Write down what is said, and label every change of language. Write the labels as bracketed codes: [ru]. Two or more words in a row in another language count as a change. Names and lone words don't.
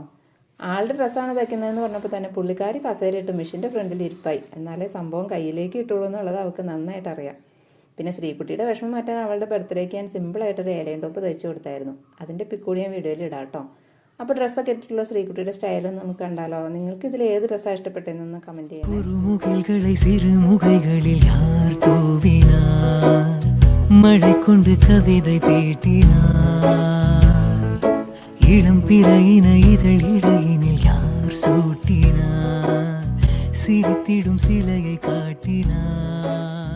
[ml] ആളുടെ ഡ്രസ്സാണ് തയ്ക്കുന്നതെന്ന് പറഞ്ഞപ്പോൾ തന്നെ പുള്ളിക്കാരി കസേരയിട്ട് മെഷീൻ്റെ ഫ്രണ്ടിൽ ഇരിപ്പായി. എന്നാലേ സംഭവം കയ്യിലേക്ക് കിട്ടുള്ളൂ എന്നുള്ളത് അവൾക്ക് നന്നായിട്ട് അറിയാം. പിന്നെ ശ്രീകുട്ടിയുടെ വിഷമം മാറ്റാൻ അവളുടെ ബർത്ത്ഡേക്ക് ഞാൻ സിമ്പിളായിട്ടൊരു ഏലയും ടോപ്പ് തയ്ച്ചു കൊടുത്തായിരുന്നു. അതിൻ്റെ പിക്കൂടി ഞാൻ വീഡിയോയിൽ ഇടാം കേട്ടോ. അപ്പോൾ ഡ്രസ്സൊക്കെ ഇട്ടിട്ടുള്ള ശ്രീകുട്ടിയുടെ സ്റ്റൈലൊന്നും നമുക്ക് കണ്ടാലോ? നിങ്ങൾക്ക് ഇതിൽ ഏത് ഡ്രസ്സാണ് ഇഷ്ടപ്പെട്ടതെന്നൊന്ന് കമൻറ്റ് ചെയ്യാം. [ta] மழை கொண்டு கவிதை தீட்டினார், இளம் பிறையின இதழ் இடையினில் யார் சூட்டினார், சிரித்திடும் சிலையை காட்டினார்.